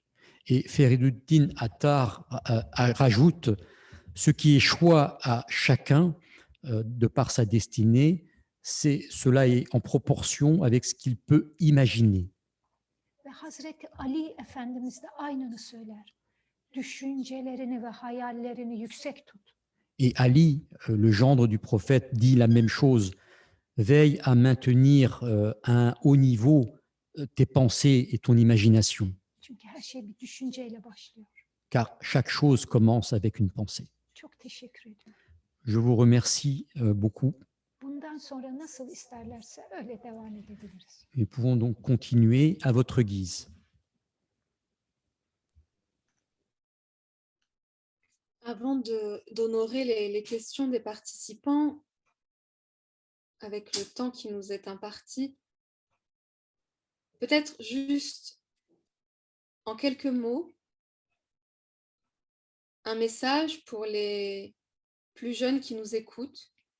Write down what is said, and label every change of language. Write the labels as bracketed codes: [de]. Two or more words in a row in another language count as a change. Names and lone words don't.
[fr] Et Feriduddin Attar rajoute, ce qui échoit à chacun de par sa destinée, cela est en proportion avec ce qu'il peut imaginer. [tr] Ve Hazreti Ali Efendimiz de aynını söyler. Düşüncelerini ve hayallerini yüksek tut. [fr] Et Ali, le gendre du prophète, dit la même chose. Veille à maintenir à un haut niveau tes pensées et ton imagination. [tr] Çünkü her şey bir düşünceyle başlıyor. [fr] Car chaque chose commence avec une pensée. [tr] Çok teşekkür ediyorum. [fr] Je vous remercie beaucoup. [tr] Bundan sonra nasıl isterlerse öyle devam edebiliriz. [fr] Nous pouvons donc continuer à votre guise. Avant d'honorer les questions des participants, avec le temps qui nous est imparti, peut-être juste en quelques mots, un message pour les plus jeunes qui nous écoutent.